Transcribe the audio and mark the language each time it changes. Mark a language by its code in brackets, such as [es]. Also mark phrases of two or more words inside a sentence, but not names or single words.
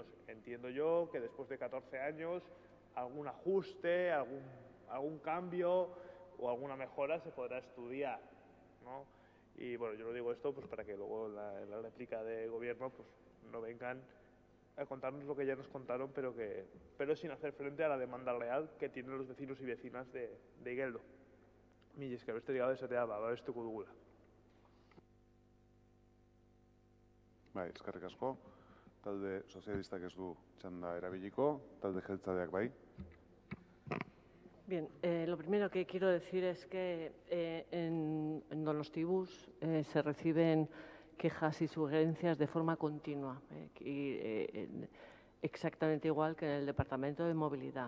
[es] Entiendo yo que después de 14 años algún ajuste, algún cambio o alguna mejora se podrá estudiar, ¿no? Y bueno, yo lo digo esto pues para que luego en la réplica de gobierno pues no vengan a contarnos lo que ya nos contaron, pero sin hacer frente a la demanda real que tienen los vecinos y vecinas de Igeldo. [eu] Mila esker, besterik gabe esatea babestuko dugula. Bai, eskerrik asko. Talde sozialistak ez du txanda erabiliko, talde jeltzaleak bai. [es] Bien, lo primero que quiero decir es que en Donostibus se reciben quejas y sugerencias de forma continua, exactamente igual que en el Departamento de Movilidad.